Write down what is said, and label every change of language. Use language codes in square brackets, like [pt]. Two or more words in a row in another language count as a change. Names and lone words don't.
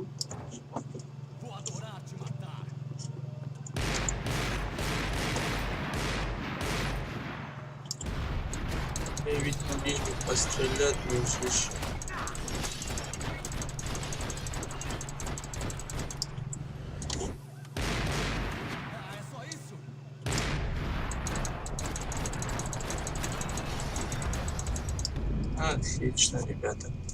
[pt] Vou adorar te matar. [ru] Я ведь могли бы пострелять, но услышал. [pt] Ah, é só isso? [ru] Отлично, ребята.